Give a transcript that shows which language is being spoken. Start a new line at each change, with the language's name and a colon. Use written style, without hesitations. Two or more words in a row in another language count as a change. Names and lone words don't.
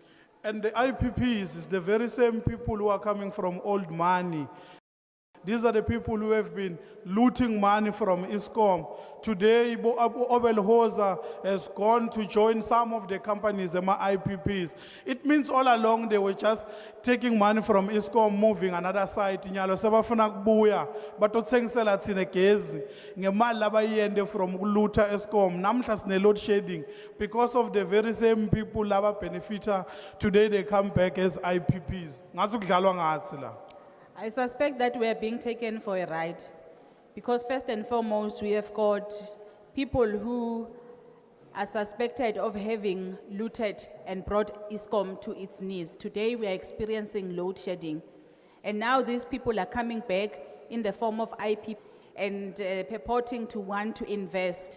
English: And the IPPs is the very same people who are coming from old money. These are the people who have been looting money from ISCOM. Today, Obel Hosa has gone to join some of the companies, the IPPs. It means all along they were just taking money from ISCOM, moving another side.
Swati: Nyalo sebafuna kubuya, but otsengisela tsine gezi. Ngemali labayende
English: from looter
Swati: ISCOM. Namhla sine
English: load shedding because of the very same people
Swati: laba benefita.
English: Today they come back as IPPs.
Swati: Ngathi kudlalwa ngathi la.
English: I suspect that we are being taken for a ride. Because first and foremost, we have got people who are suspected of having looted and brought ISCOM to its knees. Today, we are experiencing load shedding. And now these people are coming back in the form of IP and purporting to want to invest.